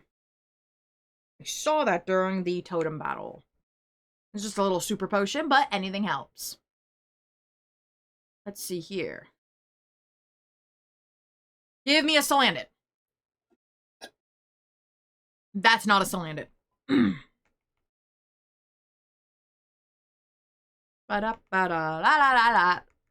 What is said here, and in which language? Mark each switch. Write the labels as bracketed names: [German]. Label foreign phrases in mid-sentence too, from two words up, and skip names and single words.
[English] I saw that during the totem battle. It's just a little super potion, but anything helps. Let's see here. Give me a Salandit. That's not a Salandit. Ba-da-ba-da-la-la-la-la.